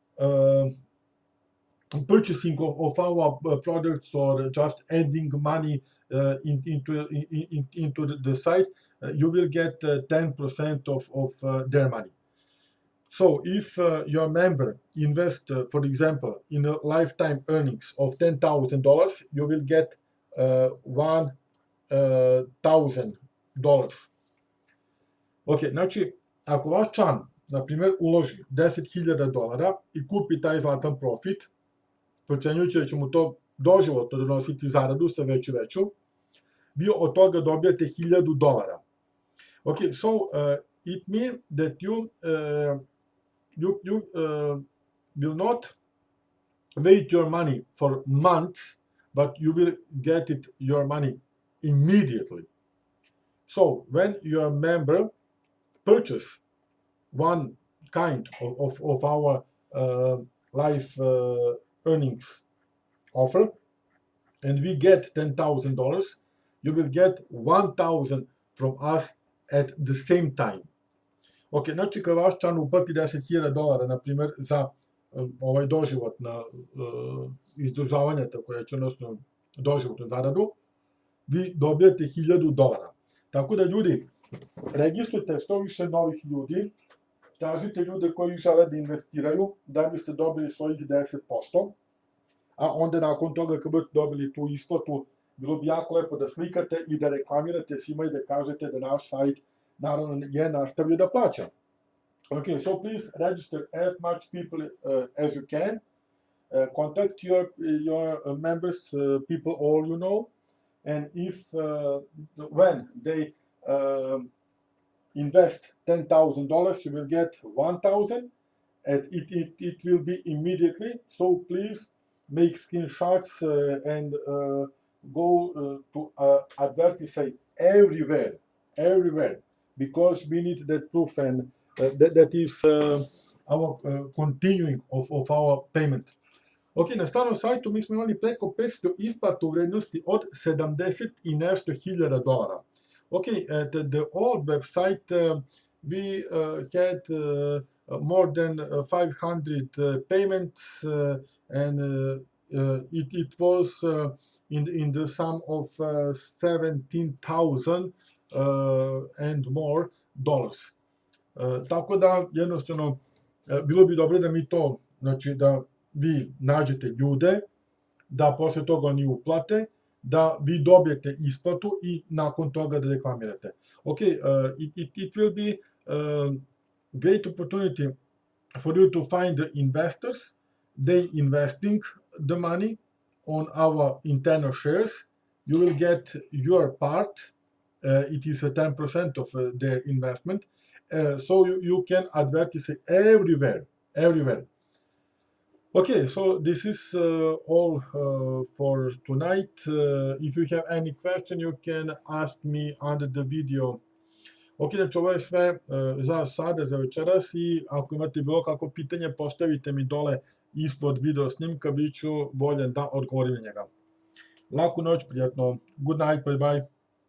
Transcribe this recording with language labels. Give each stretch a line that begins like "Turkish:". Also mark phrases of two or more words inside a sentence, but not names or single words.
English: purchasing of our products or just adding money into the site, you will get 10% of their money. So if your member invests, for example, in a lifetime earnings of $10,000, you will get $1,000.
Serbian: Ok, znači, ako vaš član, na primjer, uloži $10,000 i kupi taj Zlatan Profit, procenjujući da će mu to doživotno donositi zaradu sa veću, vi od toga dobijate $1,000.
English: Ok, so it means that you will not wait your money for months, but you will get your money immediately. So when your member purchase one kind of our life earnings offer, and we get $10,000, you will get 1,000 from us at the same time.
Serbian: Ok, znači kad vaš član uplati $10,000, na primjer, za ovaj doživotna izdržavanja, tako reći, odnosno doživotnu zaradu, vi dobijete $1,000. Tako da, ljudi, registrujte što više novih ljudi, tražite ljude koji žele da investiraju, da biste dobili svojih 10%, a onda nakon toga kad budete dobili tu isplatu, bilo bi jako lepo da slikate i da reklamirate svima i da kažete da naš sajt naravno je nastavio da plaća.
English: Okay, so please register as much people as you can. Contact your members, people all you know, and if when they invest $10,000, you will get 1,000, and it will be immediately. So please make screenshots and go to advertise everywhere, because we need that proof, and that is our continuing of our payment.
Serbian: Ok, na starom sajtu mi smo imali preko 500 isplata u vrednosti od 70 i nešto hiljada dolara.
English: Okay, at the old website, we had more than 500 payments, and it was in the sum of 17,000 and more dollars.
Serbian: Tako da, jednostavno, bilo bi dobro da mi to, znači da vi nađete ljude, da posle toga oni uplate, da vi dobijete isplatu i nakon toga da reklamirate.
English: Okay, it will be great opportunity for you to find the investors. They investing the money on our internal shares. You will get your part. It is a 10% of their investment. So you can advertise everywhere. Okay, so this is all for tonight. If you have any question, you can ask me under the video.
Serbian: Ok, znači ovo je sve za sada, za večeras i ako imate bilo kako pitanje, postavite mi dole ispod video snimka, bit ću voljen da odgovorim na njega. Laku noć, prijatno.
English: Good night, bye bye.